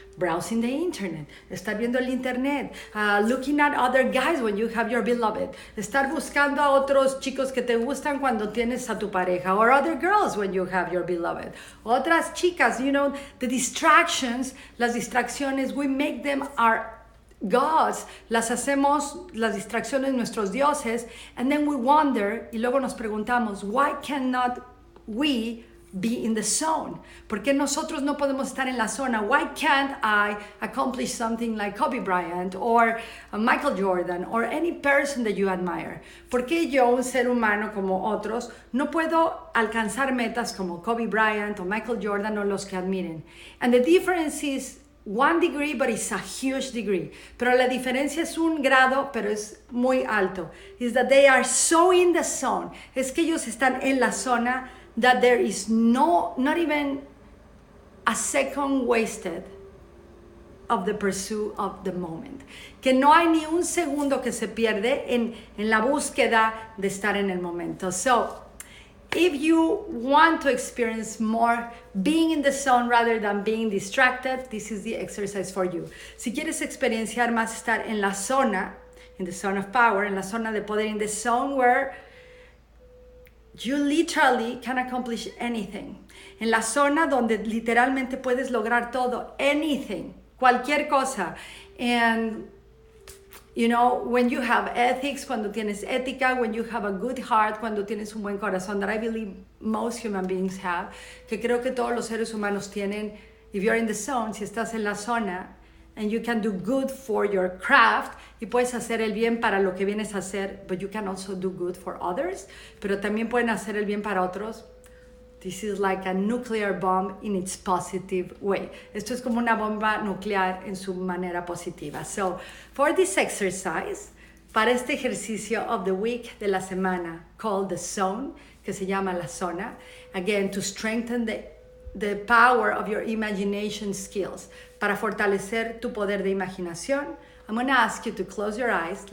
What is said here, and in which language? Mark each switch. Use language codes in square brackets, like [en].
[en] Browsing the internet, [es] estar viendo el internet, [en] looking at other guys when you have your beloved, [es] estar buscando a otros chicos que te gustan cuando tienes a tu pareja, [en] or other girls when you have your beloved, [es] otras chicas, [en] you know, the distractions, [es] las distracciones, [en] we make them our gods, [es] las hacemos las distracciones nuestros dioses, [en] and then we wonder, [es] y luego nos preguntamos, [en] why cannot we be in the zone? [es] ¿Por qué nosotros no podemos estar en la zona? [en] Why can't I accomplish something like Kobe Bryant or Michael Jordan or any person that you admire? [es] ¿Por qué yo, un ser humano como otros, no puedo alcanzar metas como Kobe Bryant o Michael Jordan o los que admiren? [en] And the difference is 1 degree, but it's a huge degree. [es] Pero la diferencia es 1 grado, pero es muy alto. [en] Is that they are so in the zone. [es] Es que ellos están en la zona [en] that there is not even a second wasted of the pursuit of the moment. [es] Que no hay ni un segundo que se pierde en la búsqueda de estar en el momento. So, [en] If you want to experience more being in the zone rather than being distracted, this is the exercise for you. [es] Si quieres experienciar más estar en la zona, [en] in the zone of power, [es] en la zona de poder, [en] in the zone where you literally can accomplish anything. [es] En la zona donde literalmente puedes lograr todo, anything, cualquier cosa. [en] And you know, when you have ethics, [es] cuando tienes ética, [en] when you have a good heart, [es] cuando tienes un buen corazón, [en] that I believe most human beings have, [es] que creo que todos los seres humanos [en] tienen, if you're in the zone, [es] si estás en la zona, [en] and you can do good for your craft, [es] y puedes hacer el bien para lo que vienes a hacer, [en] but you can also do good for others, [es] pero también pueden hacer el bien para otros. [en] This is like a nuclear bomb in its positive way. [es] Esto es como una bomba nuclear en su manera positiva. [en] So, for this exercise, [es] para este ejercicio [en] of the week, [es] de la semana, [en] called the zone, [es] que se llama la zona, [en] again, to strengthen the power of your imagination skills, [es] para fortalecer tu poder de imaginación, [en] I'm going to ask you to close your eyes.